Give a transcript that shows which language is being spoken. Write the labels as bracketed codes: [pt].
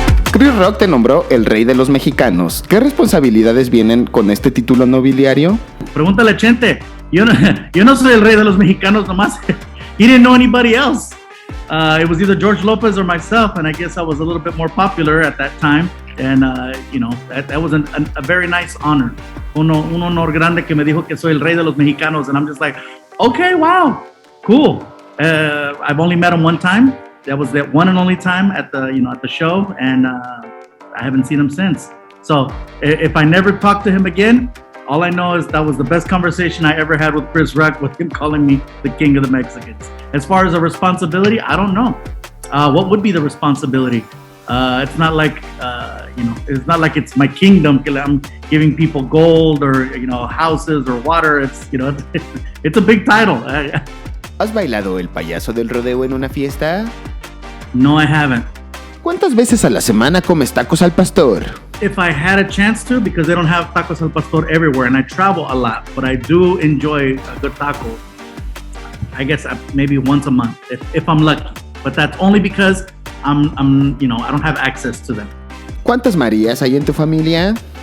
[es] Chris Rock te nombró el rey de los mexicanos. ¿Qué responsabilidades vienen con este título nobiliario? Pregúntale a Chente. Yo no soy el rey de los mexicanos nomás. [en] He didn't know anybody else. It was either George Lopez or myself, and I guess I was a little bit more popular at that time. And, that was a very nice honor. [es] Un honor grande que me dijo que soy el rey de los mexicanos. [en] And I'm just like, okay, wow, cool. I've only met him one time. That was that one and only time at the show. And I haven't seen him since. So if I never talk to him again, all I know is that was the best conversation I ever had with Chris Rock, with him calling me the king of the Mexicans. As far as a responsibility, I don't know. What would be the responsibility? It's not like it's not like it's my kingdom. I'm giving people gold or houses or water. It's a big title. [es] ¿Has bailado el payaso del rodeo en una fiesta? [en] No, I haven't. [es] ¿Cuántas veces a la semana comes tacos al pastor? [en] If I had a chance to, because they don't have tacos al pastor everywhere, and I travel a lot, but I do enjoy a good taco. I guess maybe once a month, if I'm lucky. But that's only because I don't have access to them. [es] ¿Cuántas Marías hay en tu familia?